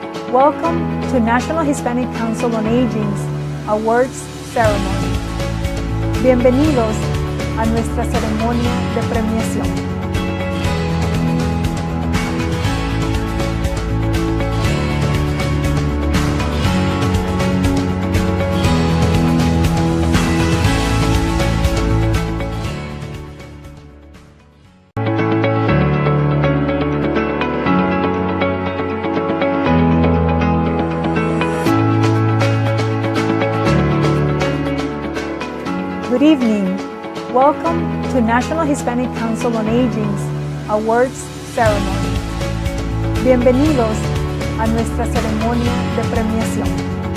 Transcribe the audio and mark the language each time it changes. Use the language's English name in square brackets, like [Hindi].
[English] Welcome to National Hispanic Council on Aging's Awards Ceremony. [Spanish] Bienvenidos a nuestra ceremonia de premiación. [English] Good evening. Welcome to National Hispanic Council on Aging's Awards Ceremony. [Spanish] Bienvenidos a nuestra ceremonia de premiación.